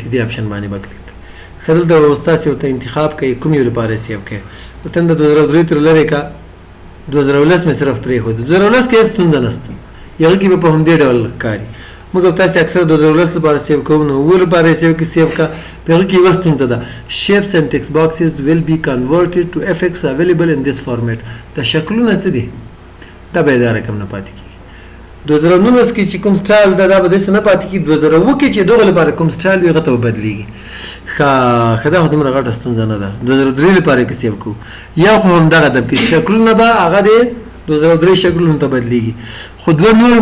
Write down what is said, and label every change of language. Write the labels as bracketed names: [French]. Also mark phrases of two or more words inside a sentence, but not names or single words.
[Pashto] دې اپشن باندې به کلیک ښه دلته ستاسې ورته انتخاب کوئ کوم یو لپاره یې سیو کوئ ورته د 2003 تر لرې که 2019 مې صرف پرېښود 2019 کې هېڅ ستونزه نشته هغه کې به په همدې ډول ښکاري موږ تاسې اکثر 2019 لپاره سیو کوو نو 9 لپاره یې سیو کا په هغه کې یوه ستونزه ده [English] shapes and text boxes will be converted to effects available in this format [Pashto] دا شکلونه څه دي دا به یې دا رقم نه پاتې کېږي 2019 کې چې کوم سټایل ده دا به داسې نه پاتې کېږي 2009 کې چې دغه لپاره کوم سټایل وي هغه ته به بدلېږي ښه دا خو دومره غټه ستونزه نه ده 2003 لپاره کې سیو کوو یا خو همدغه ده کې شکلونه به هغه د 2003 شکلونو ته بدلېږي خو دوه نور